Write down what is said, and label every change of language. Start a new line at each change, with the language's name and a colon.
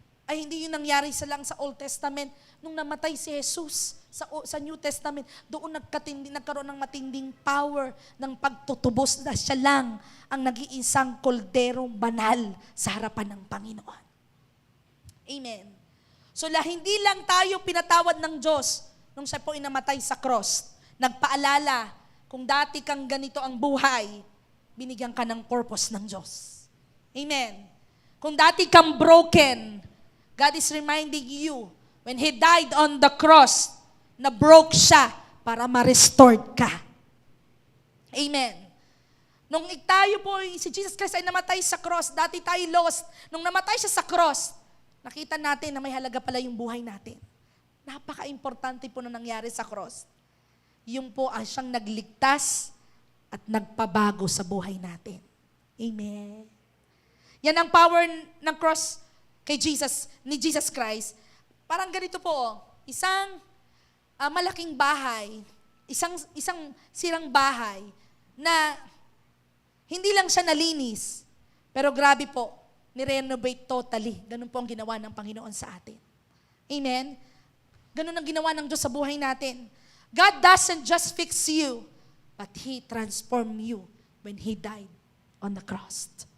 Filipino: ay hindi yung nangyari lang sa Old Testament. Nung namatay si Jesus sa New Testament, doon nagkaroon ng matinding power ng pagtutubos na siya lang ang nag-iisang kolderong banal sa harapan ng Panginoon. Amen. So hindi lang tayo pinatawad ng Diyos nung siya po inamatay sa cross. Nagpaalala, kung dati kang ganito ang buhay, binigyan ka ng purpose ng Diyos. Amen. Kung dati kang broken,
English: God is reminding you, when He died on the cross,
Filipino: na broke siya para ma-restored ka. Amen. Nung tayo po, si Jesus Christ ay namatay sa cross, dati tayo lost. Nung namatay siya sa cross, nakita natin na may halaga pala yung buhay natin. Napaka-importante po na nangyari sa cross. Yung po ay siyang nagligtas at nagpabago sa buhay natin. Amen. Yan ang power ng cross kay Jesus, ni Jesus Christ. Parang ganito po, isang malaking bahay, isang sirang bahay na hindi lang siya nalinis, pero grabe po, ni-renovate totally. Ganun po ang ginawa ng Panginoon sa atin. Amen? Ganun ang ginawa ng Diyos sa buhay natin.
English: God doesn't just fix you, but He transformed you when He died on the cross.